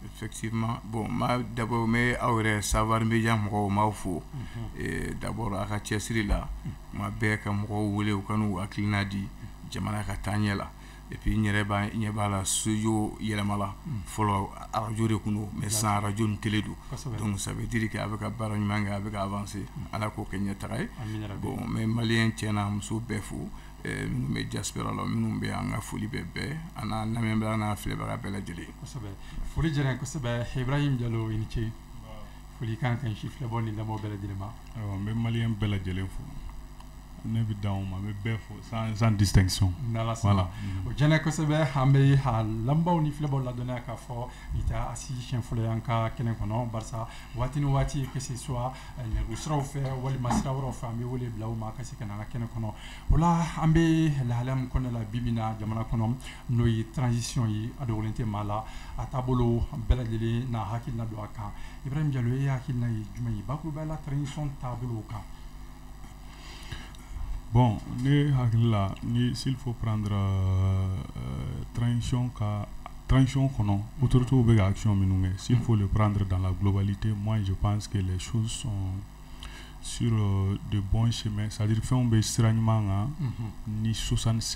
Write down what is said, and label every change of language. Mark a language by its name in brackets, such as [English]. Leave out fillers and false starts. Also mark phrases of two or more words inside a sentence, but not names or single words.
[French] effectivement bon [Bambara] ma d'abord me aw yɛrɛ Savoir Media mɔgɔw m'aw fo d'abord a ka cɛsiri la ma bɛɛ ka mɔgɔw wele u ka n'u hakilina di jamana ka taa ɲɛ la [French] et puis [Bambara] n yɛrɛ ɲɛ b'a la studio yɛlɛmala fɔlɔ radio de kun don mais sisan radio ni télé don [French] donc ça veut dire que [Bambara] a bɛ ka baara ɲuman kɛ a bɛ ka avancer ala k'o kɛ ɲɛtaga ye [French] bon mais [Bambara] malien tiɲɛna muso bɛɛ fo minnu bɛ diaspora la minnu bɛ an ka foli bɛɛ bɛɛ an n'a lamɛnbaga n'a filɛbaga bɛɛ lajɛlen kosɛbɛ foli diyara n ye kosɛbɛ Ibrahim Diallo i ni ce foli kan kan si filɛbaw ni lamɛnbaaw bɛɛ lajɛlen ma n bɛ malien bɛɛ lajɛlen fo ne bɛ dan o ma n bɛ bɛɛ fo [French] sans distinction [Bambara] voilà o diyara n ye kosɛbɛ an bɛ lamɛnbaaw ni filɛbaw ladɔnniya k'a fɔ i tɛ a si siɲɛ fɔlɔ ye an ka kɛnɛ kɔnɔ barisa waati ni waati [French] que ce soit [Bambara] nɛgɛjuru siraw fɛ walima sira wɛrɛw fɛ an bɛ wele bila u ma ka se ka na an ka kɛnɛ kɔnɔ o la an bɛ lahalaya min kɔnɔna la bi bi in na jamana kɔnɔ n'o ye transition ye a dogolen tɛ maa la a taabolo bɛɛ lajɛlen n'a hakilina don a kan Ibrahim Diallo e hakilina ye jumɛn ye bakurubaya la transition taabolo kan [French] Bon, s'il faut prendre transition autorité ou action, s'il faut le prendre dans la globalité, moi je pense que les choses sont sur de bons chemins. C'est-à-dire qu'on peut extrêmement ni 65%.